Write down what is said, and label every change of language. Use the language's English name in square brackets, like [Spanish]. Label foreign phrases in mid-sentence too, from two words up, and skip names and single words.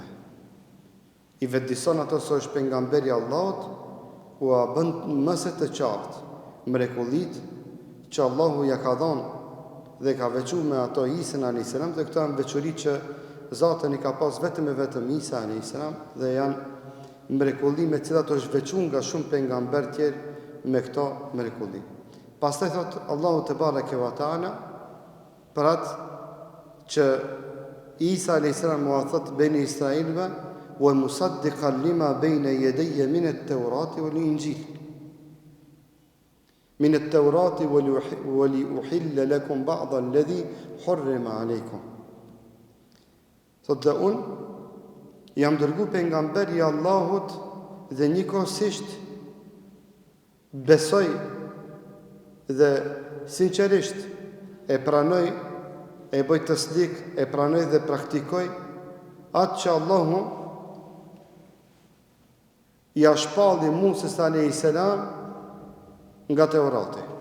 [Albanian] I vetëdison ato se është pejgamberi Allahut u a bën mëse të qartë mrekullit që Allahu ja ka dhënë dhe ka veçuar me ato Isën [Arabic] عليه السلام, [Albanian] dhe këto janë veçori që Zoti i ka pas vetëm e vetëm Isa [Arabic] عليه السلام [Albanian] dhe janë mrekulli me të cilat është veçuar nga shumë pejgamberë tjerë me këto mrekulli. Pastaj thot Allahu [Arabic] تبارك وتعالى [Albanian] për atë që Isa [Arabic] عليه السلام [Albanian] u thot beni Israilve [Arabic] ومصدقا لما بين يدي من التوراة والإنجيل. من التوراة ولأحل لكم بعض الذي حرم عليكم. [Albanian] Thot dhe unë jam dërgu pejgamber i Allahut dhe njëkohësisht besoj dhe sinqerisht e pranoj, e bëj tasdik, e pranoj dhe praktikoj atë që Allahu ja shpalli Musës [Arabic] عليه السلام [Albanian] nga Teurati.